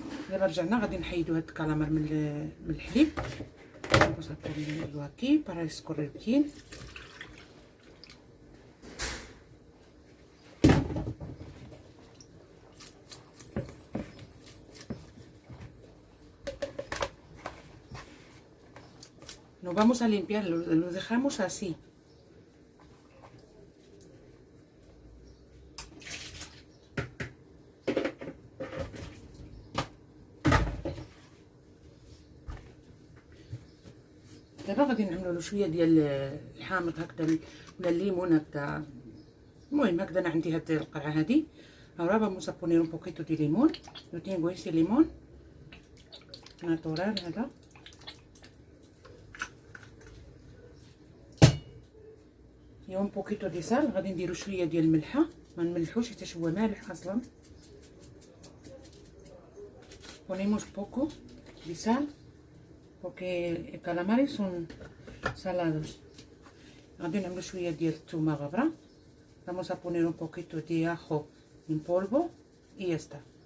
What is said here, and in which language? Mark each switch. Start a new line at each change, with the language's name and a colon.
Arabic: دابا رجعنا غادي نحيدو هاد الكالامار من الحليب.
Spanish: Vamos a ponerlo aquí para escurrir bien. Lo vamos a limpiar, lo dejamos así.
Arabic: دابا غادي نعملو له شويه ديال الحامض هكذا ولا الليمون هكذا. المهم هكذا انا عندي هاد القرعه هادي.
Spanish: Ahora vamos a poner un poquito de limón. Yo tengo ese limón natural هذا. y un poquito de sal.
Arabic: غادي نديرو شويه ديال الملحه، ما نملحوش حيت هو مالح اصلا.
Spanish: Ponemos poco de sal porque los calamares son salados.
Arabic: غادي نعملو شويه ديال الثومه غبره.
Spanish: Vamos a poner un poquito de ajo en polvo y ya está.